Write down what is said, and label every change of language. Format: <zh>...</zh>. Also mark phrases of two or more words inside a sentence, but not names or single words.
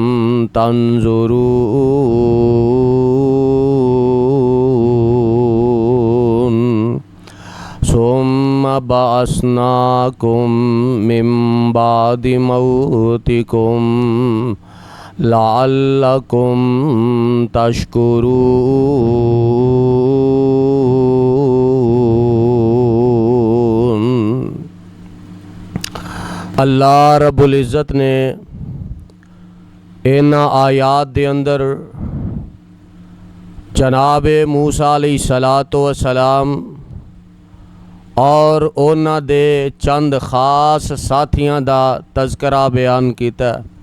<ar>تنظرون ثم بعثناكم من بعد موتكم لعلكم تشكرون.</ar> <pa>اللہ رب العزت نے انہاں آیات دے اندر جناب موسیٰ</pa> <ar>عليه الصلاة والسلام</ar> <pa>اور انہاں دے چند خاص ساتھیاں دا تذکرہ بیان کیتا.</pa>